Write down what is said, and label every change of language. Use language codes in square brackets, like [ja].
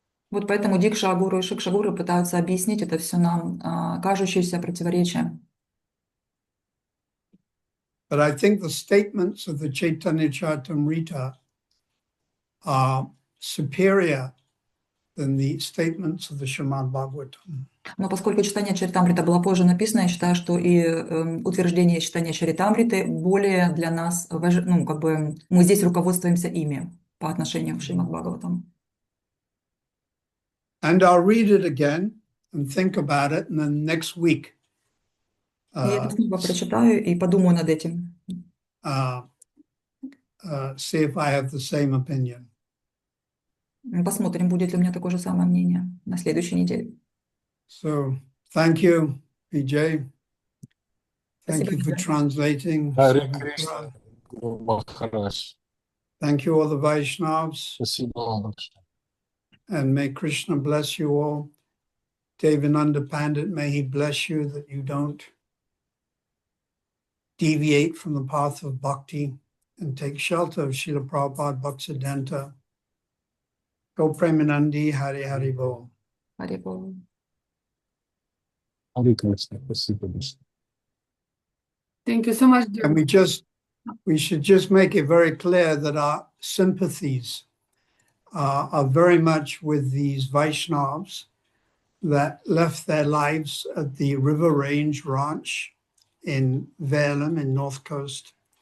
[ru] Вот поэтому Дикша-гуру и Шикша-гуру пытаются объяснить это все нам, кажущееся противоречие. [en] But I think the statements of the Chaitanya Charitamrita are superior than the statements of the Srimad Bhagavatam. [ru] Но поскольку читание Чаритамрита было позже написано, я считаю, что и утверждение читания Чаритамриты более для нас, ну, как бы мы здесь руководствуемся ими по отношению к Шримад Бхагаватам. [en] And I'll read it again and think about it, and then next week [ru] Я это снова прочитаю и подумаю над этим. [en] See if I have the same opinion. [ru] Посмотрим, будет ли у меня такое же самое мнение на следующей неделе. [en] So, thank you, PJ. Thank you for translating. [ru] Харе Кришна, Гуру Махарадж. [en] Thank you, all the Vaishnavas. [ru] Спасибо вам. [en] And may Krishna bless you all. Devananda Pandit, may he bless you that you don't deviate from the path of bhakti and take shelter of Srila Prabhupada Bhaktisiddhanta. Go Premanandi, Hari Hari Bol. [ru] Харе Богу. Харе Кришна, спасибо большое. [en] Thank you so much, dear. And we should just make it very clear that our sympathies are very much with these Vaishnavas that left their lives at the River Range Ranch in Velam in North Coast.